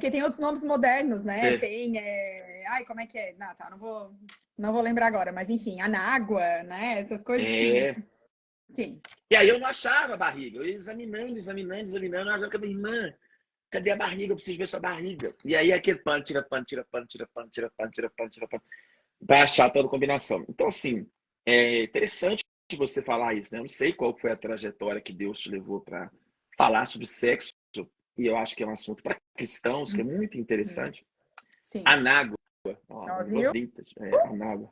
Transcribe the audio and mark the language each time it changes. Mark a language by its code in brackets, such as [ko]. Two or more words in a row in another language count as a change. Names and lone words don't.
[pt] Porque tem outros nomes modernos, né? É, Tem. Ai, como é que é? Não, tá, não vou lembrar agora, mas enfim, anágua, né? Essas coisas que. é. Sim. E aí eu não achava a barriga. Eu ia examinando, eu achava que a minha irmã, cadê a barriga? Eu preciso ver sua barriga. E aí aquele pano, tira pano, tira pano, tira pano, tira pano, tira pano, tira pano, para achar toda a combinação. Então, assim, é interessante você falar isso, né? Eu não sei qual foi a trajetória que Deus te levou para falar sobre sexo, e eu acho que é um assunto para cristãos que é muito Uhum. interessante. Sim. Anágua. Ó, Ó, língua viu? vintage. É, anágua.